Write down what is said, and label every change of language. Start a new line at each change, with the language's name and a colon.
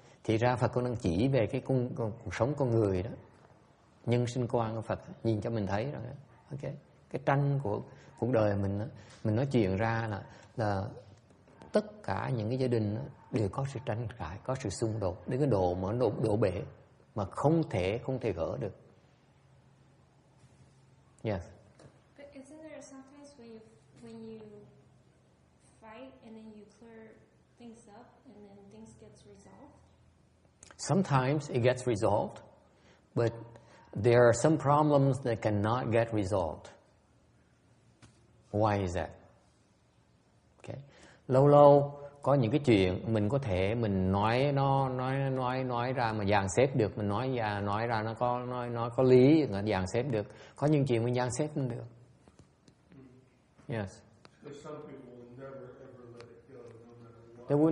Vietnamese: Thì ra Phật cũng đang chỉ về cái cuộc sống con người đó, nhân sinh quan của Phật nhìn cho mình thấy rồi. Okay. Cái tranh của cuộc đời mình nói chuyện ra là tất cả những cái gia đình đều có sự tranh cãi, có sự xung đột đến cái độ mà nó đổ bể mà không thể gỡ được.
English: Yes. But isn't there sometimes when you fight and then you clear things up and then things gets resolved? Sometimes it gets resolved, but there are some problems that cannot get resolved. Why is that? Okay.
Vietnamese: Lâu có những cái chuyện mình có thể mình nói ra mà dàn xếp được, mình nói ra nó có lý, nó dàn xếp được. Có những chuyện mình dàn xếp không được.
English: Yes. But some people will never ever let it go, no matter what.